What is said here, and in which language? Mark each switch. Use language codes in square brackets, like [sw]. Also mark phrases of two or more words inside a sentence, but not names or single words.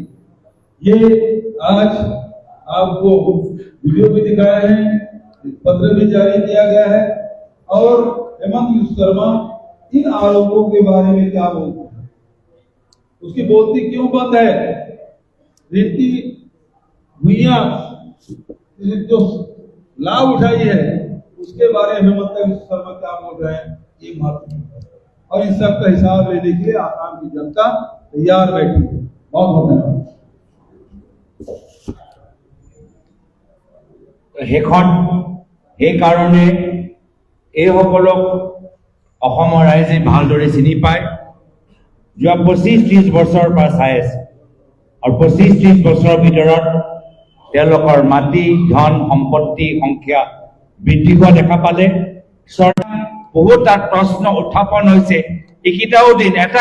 [hi] ये आज आपको वीडियो भी दिखाया है, पत्र भी जारी किया गया है, और हेमंत बिस्वा शर्मा इन आरोपों के बारे में क्या बोलते हैं, उसकी बोलती क्यों बंद है, जिनकी भूइयां जो लाभ उठाई है उसके बारे में हेमंत बिस्वा शर्मा क्या बोल रहे हैं, ये महत्वपूर्ण है। और इन सब का हिसाब लेने के लिए आसाम की जनता तैयार बैठी है। बहुत बहुत धन्यवाद। [as] সেইকাৰণে এইসকলক অসমৰ ৰাইজে ভালদৰে চিনি পায়। যোৱা 25-30 বছৰৰ পৰা চাই আছে আৰু 25-30 বছৰৰ ভিতৰত তেওঁলোকৰ মাটি ধন সম্পত্তি সংখ্যা বৃদ্ধি হোৱা দেখা পালে চৰকাৰ বহুত তাত প্ৰশ্ন উত্থাপন হৈছে এইকেইটাও দিন এটা